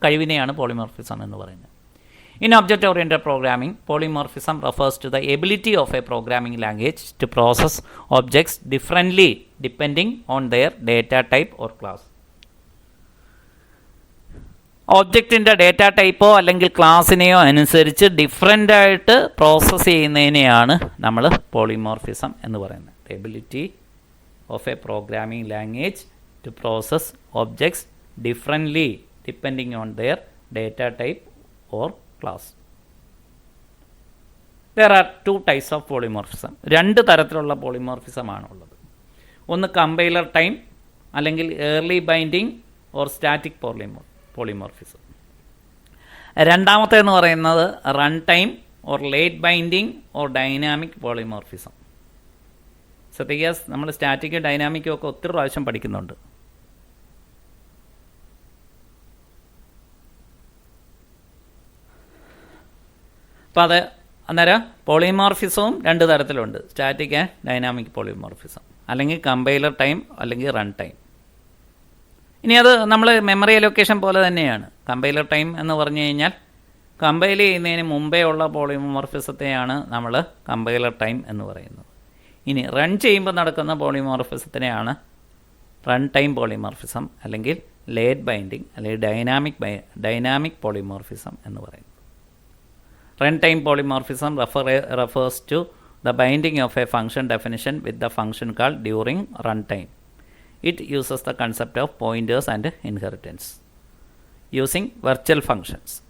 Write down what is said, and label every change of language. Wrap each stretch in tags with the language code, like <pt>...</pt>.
<ml>കഴിവിനെയാണ് polymorphism എന്ന് പറയുന്നത്.</ml> <en>In object-oriented programming, polymorphism refers to the ability of a programming language to process objects differently depending on their data type or class.</en> <ml>ഒബ്ജക്റ്റിൻ്റെ data ടൈപ്പോ അല്ലെങ്കിൽ ക്ലാസ്സിനെയോ അനുസരിച്ച് different ആയിട്ട് process ചെയ്യുന്നതിനെയാണ് നമ്മൾ polymorphism എന്ന് പറയുന്നത്.</ml> <en>Ability of a programming language to process objects differently depending on their data type or class. There are 2 types of polymorphism.</en> <ml>2 തരത്തിലുള്ള പോളിമോർഫിസമാണ് ഉള്ളത്. ഒന്ന് compiler time അല്ലെങ്കിൽ early binding or static polymorphism. രണ്ടാമത്തേന്ന് പറയുന്നത് run time or late binding or dynamic polymorphism. ശ്രദ്ധിക്കുക, നമ്മൾ സ്റ്റാറ്റിക്കും ഡൈനാമിക്കും ഒക്കെ ഒത്തിരി പ്രാവശ്യം പഠിക്കുന്നുണ്ട്. അപ്പോൾ അന്നേരം പോളിമോർഫിസവും 2 തരത്തിലുണ്ട്, സ്റ്റാറ്റിക് ആൻഡ് ഡൈനാമിക് പോളിമോർഫിസം, അല്ലെങ്കിൽ കമ്പൈലർ ടൈം അല്ലെങ്കിൽ റൺ ടൈം. ഇനി അത് നമ്മൾ മെമ്മറി അലൊക്കേഷൻ പോലെ തന്നെയാണ്. കമ്പൈലർ ടൈം എന്ന് പറഞ്ഞു കഴിഞ്ഞാൽ കമ്പൈൽ ചെയ്യുന്നതിന് മുമ്പേ ഉള്ള പോളിമോർഫിസത്തെയാണ് നമ്മൾ കമ്പൈലർ ടൈം എന്ന് പറയുന്നത്. ഇനി റൺ ചെയ്യുമ്പോൾ നടക്കുന്ന പോളിമോർഫിസത്തിനെയാണ് റൺ ടൈം പോളിമോർഫിസം അല്ലെങ്കിൽ ലേറ്റ് ബൈൻഡിങ് അല്ലെങ്കിൽ ഡൈനാമിക് പോളിമോർഫിസം എന്ന് പറയുന്നത്.</ml> <en>Runtime polymorphism refers to the binding of a function definition with the function call during runtime. It uses the concept of pointers and inheritance using virtual functions.</en>